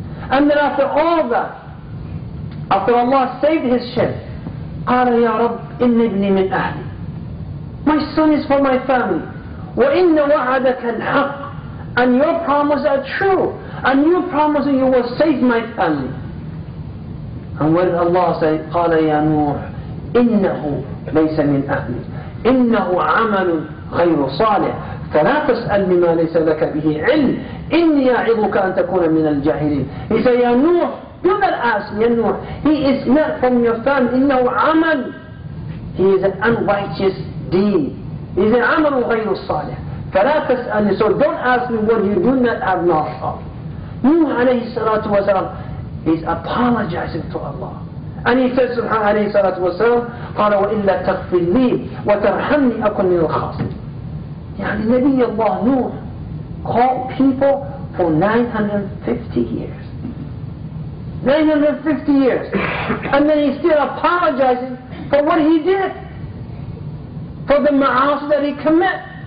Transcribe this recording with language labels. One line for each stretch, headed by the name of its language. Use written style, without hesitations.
English: And then after all that, after Allah saved his ship,
Arabic: قال يا رب إن ابني من أهلي.
English: My son is for my family.
Arabic: وإن وعدك الحق.
English: And your promises are true. And you promise you will save my family. And what did Allah say?
Arabic: قال يا نوح إنه ليس من أهلي إنه عمل غير صالح فلا تسأل بما ليس لك به علم إني أعظك أن تكون من الجاهلين.
English: He said,
Arabic: يا نوح,
English: do not ask me, Nuh. He is not from your family.
Arabic: إنه عمل.
English: He is an unrighteous deed. He is an
Arabic: عمل غير صالح. فلا تسألني.
English: So don't ask me what you do not have knowledge of. Nuh عليه الصلاة والسلام is apologizing to Allah. And he says
Arabic: سبحانه عليه الصلاة والسلام قال وإلا تغفر لي وترحمني أكن من الخاسرين. يعني نبي الله
English: Nuh called people for 950 years. 950 years. And then he's still apologizing for what he did, for the ma'asi that he committed.